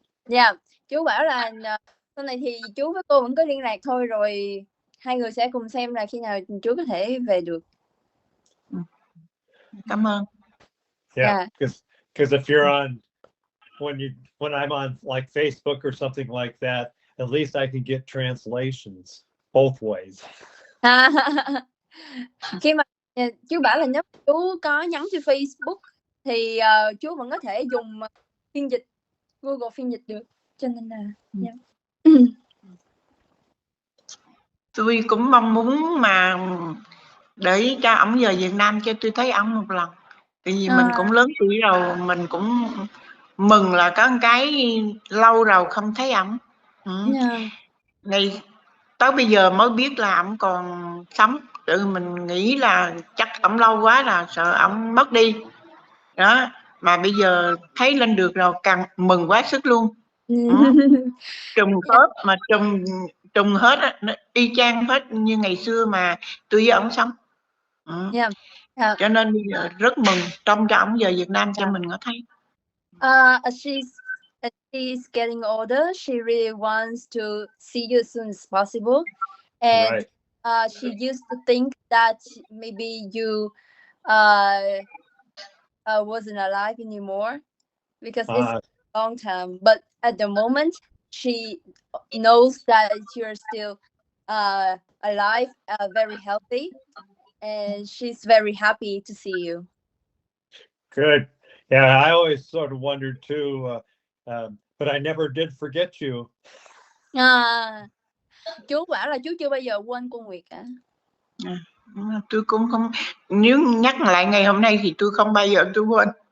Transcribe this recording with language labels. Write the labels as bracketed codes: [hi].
[vi] Yeah, chú bảo là sau này thì chú với cô vẫn có liên lạc thôi, rồi hai người sẽ cùng xem là khi nào chú có thể về được. Cảm ơn. [en] Yeah, because if you're on when I'm on like Facebook or something like that, at least I can get translations both ways. [vi] Khi mà chú bảo là nếu chú có nhắn trên Facebook thì chú vẫn có thể dùng phiên dịch, Google phiên dịch được, cho nên là tôi cũng mong muốn mà để cho ổng về Việt Nam cho tôi thấy ổng một lần. Tại vì mình cũng lớn tuổi rồi, mình cũng mừng là có một cái lâu rồi không thấy ổng. Này tới bây giờ mới biết là ổng còn sống. Tự mình nghĩ là chắc ổng lâu quá là sợ ổng mất đi. Đó, mà bây giờ thấy lên được rồi càng mừng quá sức luôn. Trùng khớp mà trùng hết á, y chang hết như ngày xưa mà tôi với ổng sống. Cho nên bây giờ rất mừng trông cho ổng về Việt Nam cho mình có thấy. [en] As she's getting older, she really wants to see you as soon as possible, and she used to think that maybe you wasn't alive anymore because it's a long time. But at the moment, she knows that you're still alive, very healthy, and she's very happy to see you. Good. Yeah, I always sort of wondered too, but I never did forget you. [vi] Chú bảo là chú chưa bao giờ quên cô Nguyệt cả. Tôi cũng không, nếu nhắc lại ngày hôm nay thì tôi không bao giờ tôi quên.